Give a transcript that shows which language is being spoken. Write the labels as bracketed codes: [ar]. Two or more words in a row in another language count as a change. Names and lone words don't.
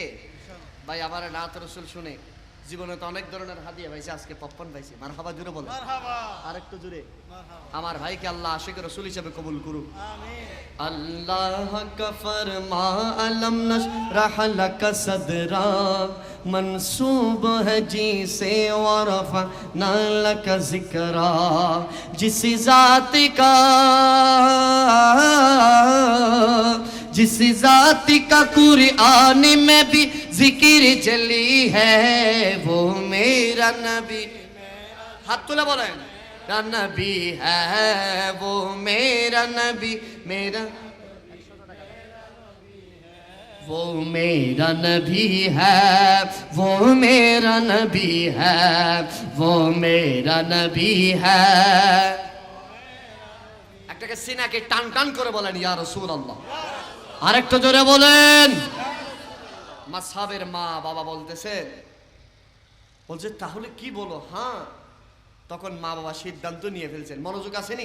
[bn] ভাই আমার নাত রাসূল শুনে জীবনে তো অনেক ধরনের হাদিয়া পাইছে, আজকে পপকর্ন পাইছে। মারহাবা, জুড়ে বলেন আরেকটু জুড়ে। আমার ভাইকে আল্লাহ আশিক রাসূল হিসেবে কবুল করুক। [ur] اللہ کا فرما [ar] ألم نشرح لك صدرا, [ur] منسوب ہے جی سے [ar] ورفعنا لك ذکرا, [ur] جس ذات کا قرآن میں بھی ذکر چلی ہے, وہ میرا نبی. [bn] হাত তুলে বলেন, [ur] میرا نبی ہے، وہ میرا نبی، میرا وہ میرا نبی ہے، وہ میرا نبی ہے، وہ میرا نبی ہے. [bn] একটাকে সিনাকে টান টান করে বলেন [ar] يا رسول الله. [bn] আরেকটু জোরে বলেন. মাসহাবের মা বাবা বলছে তাহলে কি বলো? হ্যাঁ, তখন মা বাবা সিদ্ধান্ত নিয়ে ফেলছেন. মনোযোগ আসেনি?